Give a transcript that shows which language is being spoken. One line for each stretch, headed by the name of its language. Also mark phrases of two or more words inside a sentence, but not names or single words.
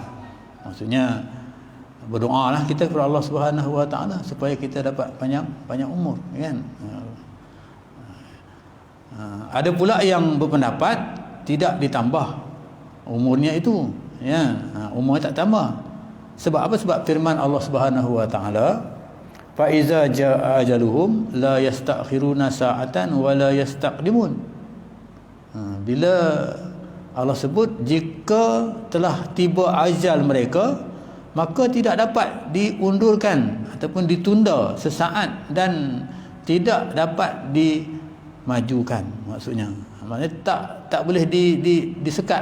Malay: Maksudnya berdoalah kita kepada Allah
Arabic: سبحانه وتعالى
Malay: supaya kita dapat panjang umur, kan? Ada pula yang berpendapat tidak ditambah umurnya itu, ya, umurnya tak tambah. Sebab apa? Sebab firman Allah
Arabic: سبحانه وتعالى, فإذا جاء أجلهم لا يستأخرون ساعة ولا يستقدمون.
Malay: Bila Allah sebut jika telah tiba ajal mereka, maka tidak dapat diundurkan ataupun ditunda sesaat dan tidak dapat dimajukan. Maksudnya tak boleh disekat.